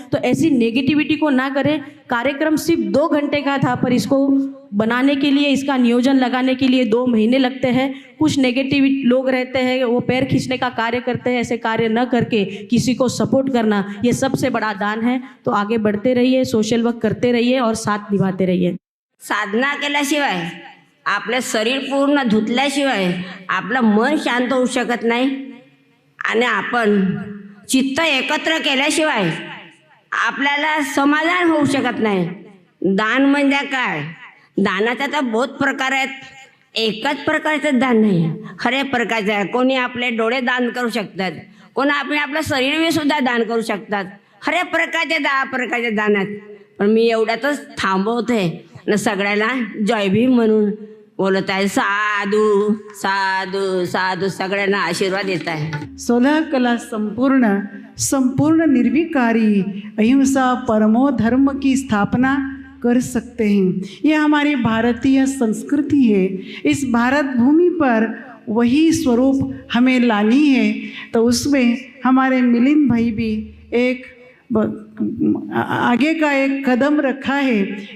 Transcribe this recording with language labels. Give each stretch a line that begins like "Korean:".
Hindi: तो ऐसी नेगेटिविटी को ना करें। कार्यक्रम सिर्फ 2 घंटे का था, पर इसको बनाने के लिए, इसका नियोजन लगाने के लिए 2 महीने लगते हैं। कुछ नेगेटिव लोग रहते हैं, वो पैर खींचने का कार्य करते हैं। ऐसे कार्य न करके किसी को सपोर्ट करना ये सबसे बड़ा दान है। तो आगे बढ़ते रहिए, सोशल वर्क करते रहिए और साथ निभाते रहिए।
Marathi: साधना केल्याशिवाय, आपलं शरीर पूर्ण धुतल्याशिवाय आपलं मन शांत होऊ शकत नाही आणि आपण चित्त एकत्र केल्याशिवाय आपल्याला समाधान होऊ शकत नाही। दान म्हणजे काय? दानाचा तर बहुत प्रकार आहेत, एकच प्रकारचं दान नाही, खरे प्रकारचे आहे। कोणी आपले डोळे दान करू शकतात, कोणी आपलं शरीर सुद्धा दान करू शकतात। खरे प्रकारचे प्रकारचे दान आहेत। पण मी एवढ्यातच थांबवते न सगळ्याला जय भीम म्हणून बोलत आहे। साधू साधू साधू सगळ्यांना आशीर्वाद देत आहे।
Hindi: 16 कला संपूर्ण निर्विकारी अहिंसा परमो धर्म की स्थापना कर सकते हैं। ये हमारी भारतीय संस्कृति है। इस भारत भूमि पर वही स्वरूप हमें लानी है। तो उसमें हमारे मिलिंद भाई भी एक आगे का एक कदम रखा है।